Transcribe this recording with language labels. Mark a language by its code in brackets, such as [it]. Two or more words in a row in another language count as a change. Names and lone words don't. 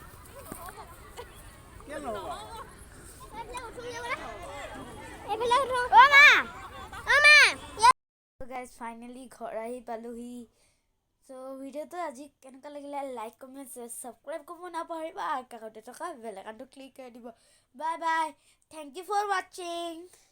[en] Kian loh. guys finally [as] ঘৰ আহি পালোহি so ভিডিওটো আজি কেনেকুৱা লাগিলে [en] like comment subscribe [as] কৰিব নাপাহৰিবা আৰু কাষতে থকা বেল আইকনটো ক্লিক কৰি দিব [en] bye bye thank you for watching